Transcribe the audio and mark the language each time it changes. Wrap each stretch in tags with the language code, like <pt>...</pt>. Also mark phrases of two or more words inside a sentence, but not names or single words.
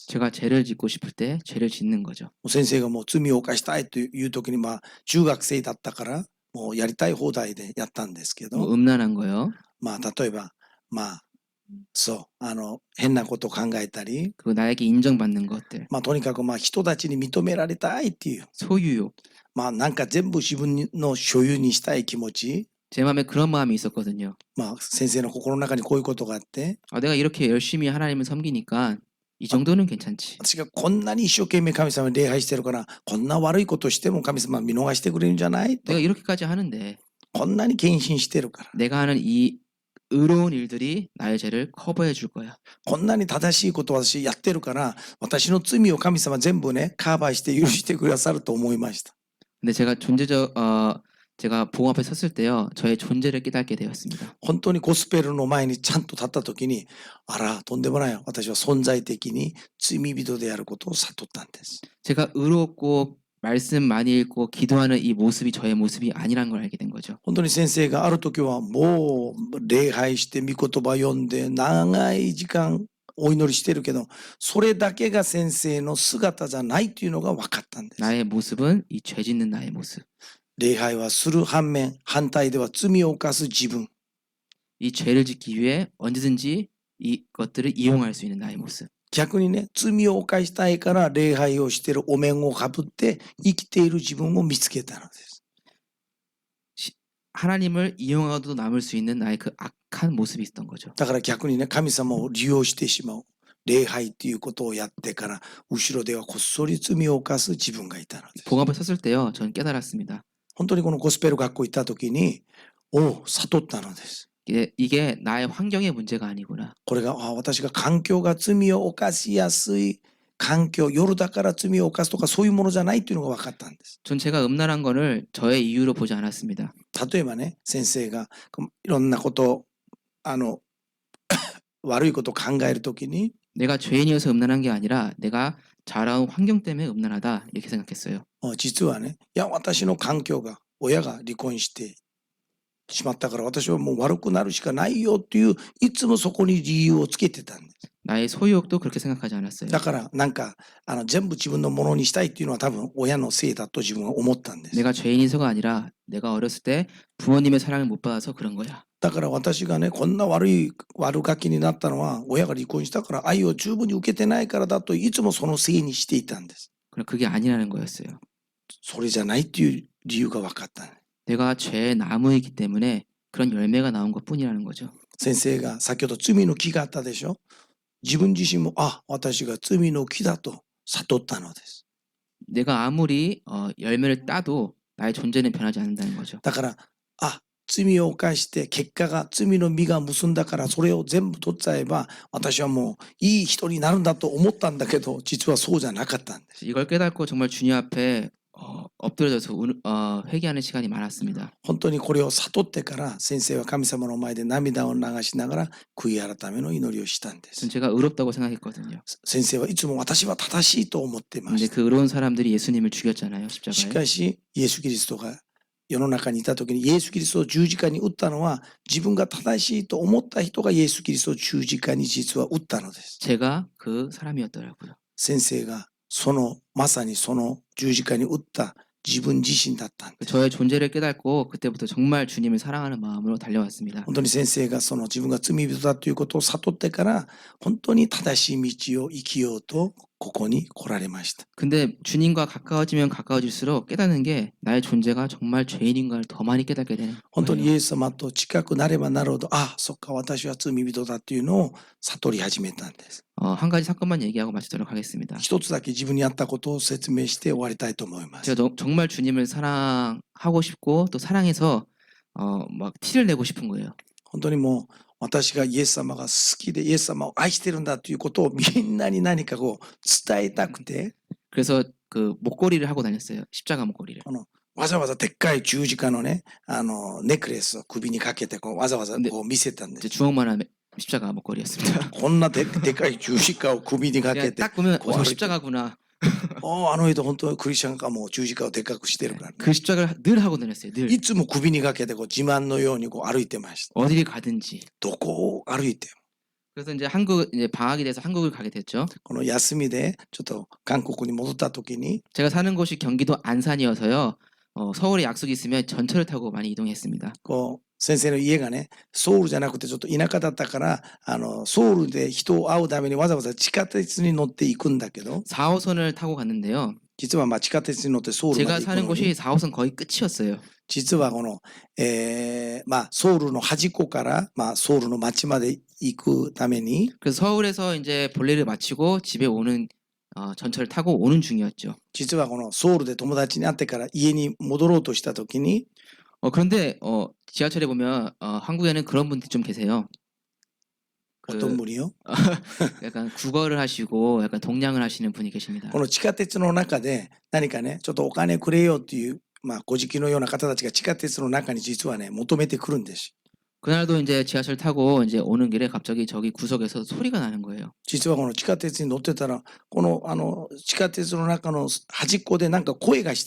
<ko>제가 죄를 짓고 싶을 때 죄를 짓는 거죠.</ko> <ja>先生がもう罪を犯したいという時にまあ中学生だったからもうやりたい放題でやったんですけ</ja> <ko>뭐</ko> <ja>ど、</ja> <ko>음란한 거요.</ko> <ja>まあ例えばまあそう変なことを考えたり、</ja> <ko>그리고 나에게 인정받는 것들.</ko> <ja>まあとにかくまあ人たちに認められたいっていう、</ja> <ko>소유욕.</ko> <ja>まあなんか全部自分の所有にしたい気持ち、</ja> <ko>제 마음에 그런 마음이 있었거든요.</ko> <ja>まあ先生の心の中にこういうことがあって、</ja> <ko>내가 이렇게 열심히 하나님을 섬기니까 이 정도는 괜찮지.</ko> <ja>私がこんなに一生懸命神様に礼拝してるからこんな悪いことしても神様は見逃してくれるんじゃないと、</ja> <ko>내가 이렇게까지 하는데</ko> <ja>こんなに献身してるから、</ja> <ko>내가 하는 이 의로운 일들이 나의 죄를 커버해 줄 거야.</ko> <ja>こんなに正しいことを私やってるから私の罪を神様全部ねカバーして許してくださると思いました。</ja> <ko>근데 제가 복음 앞에 섰을 때요, 저의 존재를 깨닫게 되었습니다.</ko> <ja>本当にゴスペルの前にちゃんと立った時に、あらとんでもない、私は存在的に罪人であることを悟ったんです。</ja> <ko>제가 의롭고 말씀 많이 읽고 기도하는 이 모습이 저의 모습이 아니란 걸 알게 된 거죠.</ko> <ja>本当に先生がある時はもう礼拝して御言葉読んで長い時間お祈りしてるけど、それだけが先生の姿じゃないっていうのが分かったんです。</ja> <ko>나의 모습은 이 죄 짓는 나의 모습.</ko> <ja>礼拝はする反面、反対では罪を犯す自分。</ja> <ko>이 죄를 짓기 위해 언제든지 이것들을 이용할 수 있는 나의 모습.</ko> <ja>逆にね、罪を犯したいから礼拝をしてるお面をかぶって生きている自分を見つけたのです。</ja> <ko>하나님을 이용하고도 남을 수 있는 나의 그 악한 모습이 있었던 거죠.</ko> <ja>だから逆にね、神様を利用してしまう。礼拝っていうことをやってから後ろではこっそり罪を犯す自分がいたのです。</ja> <ko>복음을 섰을 때요, 저는 깨달았습니다.</ko> <ja>本当にこのゴスペル学校行った時に、悟ったのです。</ja> <ko>이게 나의 환경의 문제가 아니구나.</ko> <ja>これが私が環境が罪を犯しやすい環境、夜だから罪を犯すとかそういうものじゃないっていうのが分かったんです。</ja> <ko>전 제가 음란한 거를 저의 이유로 보지 않았습니다.</ko> <ja>例えばね、先生がいろんなこと悪いことを考えるときに</ja> <ko>내가 죄인이어서 음란한 게 아니라 내가 자라온 환경 때문에 음란하다 이렇게 생각했어요.</ko> <ja>実はね、いや私の環境が親が離婚してしまったから私はもう悪くなるしかないよっていういつもそこに理由をつけてたんです。</ja> <ko>나의 소유욕도 그렇게 생각하지 않았어요.</ko> <ja>だからなんか全部自分のものにしたいっていうのは多分親のせいだと自分は思ったんです。</ja> <ko>내가 죄인이서가 아니라 내가 어렸을 때 부모님의 사랑을 못 받아서 그런 거야.</ko> <ja>だから私がねこんな悪ガキになったのは親が離婚したから愛を十分に受けてないからだといつもそのせいにしていたんです。</ja> <ko>그럼 그게 아니라는 거였어요.</ko> <ja>それじゃないっていう理由が分かった。</ja> <ko>내가 죄의 나무이기 때문에 그런 열매가 나온 것뿐이라는 거죠.</ko> <ja>先生が先ほど罪の木があったでしょ。自分自身も私が罪の木だと悟ったのです。</ja> <ko>내가 아무리 열매를 따도 나의 존재는 변하지 않는다는 거죠.</ko> <ja>だから罪を犯して結果が罪の実が結んだからそれを全部取っちゃえば私はもういい人になるんだと思ったんだけど実はそうじゃなかったんです。</ja> <ko>이걸 깨닫고 정말 주님 앞에 엎드려져서 회개하는 시간이 많았습니다.</ko> <ja>本当にこれを悟ってから先生は神様の前で涙を流しながら悔い改めの祈りをしたんです。</ja> <ko>전 제가 의롭다고 생각했거든요.</ko> <ja>先生はいつも私は正しいと思ってま</ja> <ko>근데</ko> <ja>した。</ja> <ko>그 의로운 사람들이 예수님을 죽였잖아요.</ko> <ja>し</ja> <ko>십자가에.</ko> <ja>かしイエス・キリストが世の中にいた時にイエス・キリストを十字架に打ったのは自分が正しいと思った人がイエス・キリストを十字架に実は打ったのです。</ja> <ko>제가 그 사람이었더라고요.</ko> <ja>先生がまさにその十字架に打った自分自身だったんです。</ja> <ko>저의 존재를 깨닫고 그때부터 정말 주님을 사랑하는 마음으로 달려왔습니다.</ko> <ja>本当に先生が自分が罪人だということを悟ってから本当に正しい道を生きようとここに来られました。</ja> <ko>근데 주님과 가까워지면 가까워질수록 깨닫는 게 나의 존재가 정말 죄인인가를 더 많이 깨닫게 되는</ko> <ja>本当にイ</ja> <ko>거예요.</ko> <ja>エス様と近くなればなるほどそっか私は罪人だっていうのを悟り始めたんです。</ja> <ko>한 가지 사건만 얘기하고 마치도록 하겠습니다.</ko> <ja>一つだけ自分にあったことを説明して終わりたいと思います。</ja> <ko>제가 정말 주님을 사랑하고 싶고 또 사랑해서 막 티를 내고 싶은 거예요.</ko> <ja>本当にもう私がイエス様が好きでイエス様を愛してるんだということをみんなに何か伝えたくて</ja> <ko>그래서 그 목걸이를 하고 다녔어요. 십자가 목걸이를.</ko> <ja>わざわざでっかい十字架のねネックレスを首にかけてわざわざ見せたんで</ja> <ko>이제</ko> <ja>す。</ja> <ko>주먹만한 십자가 목걸이였습니다.</ko> <ja>こんなでっかい十字架を首にか</ja> <ko>그냥</ko> <ja>けて</ja> <ko>딱 보면 그 십자가구나.</ko> <ja>あの人本当はクリスチャンがもう十字架をでっかくしてるから、ね、</ja> <ko>그 십자가를 늘 하고 다녔어요. 늘.</ko> <ja>いつも首にかけて自慢のように歩いてました。</ja> <ko>어디를 가든지.</ko> <ja>どこを歩いても</ja> <ko>그래서 이제 방학이 돼서 한국을 가게 됐죠.</ko> <ja>この休みでちょっと韓国に戻った時に</ja> <ko>제가 사는 곳이 경기도 안산이어서요. 서울에 약속이 있으면 전철을 타고 많이 이동했습니다.</ko> <ja>先生の家がねソウルじゃなくてちょっと田舎だったからソウルで人を会うためにわざわざ地下鉄に乗っていくんだけど</ja> <ko>4호선을 타고 갔는데요.</ko> <ja>実は地下鉄に乗ってソウルま</ja> <ko>제가</ko> <ja>で行く</ja> <ko>사는</ko> <ja>の</ja> <ko>곳이</ko> <ja>に</ja> <ko>4호선 거의 끝이었어요.</ko> <ja>実はソウルの端っこから、ソウルの町まで行くために</ja> <ko>그래서 서울에서 이제 볼일을 마치고 집에 오는 전철을 타고 오는 중이었죠.</ko> <ja>実はソウルで友達に会ってから家に戻ろうとした時に</ja> <ko>그런데 지하철에 보면 한국에는 그런 분들이 좀 계세요. おとんぶりよ 약간 국어를 하시고 약간 동냥을 하시는 분이 계십니다.</ko> <ja>この地下鉄の中で何かねちょっとお金くれよっていうごじきのような方たちが地下鉄の中に実はね求めてくるんです。</ja> <ko>그날도 이제 지하철 타고 이제 오는 길에 갑자기 저기 구석에서 소리가 나는 거예요.</ko> <ja>実はこの地下鉄に乗ってたらこの地下鉄の中の端っこでなんか声がしたんです。</ja>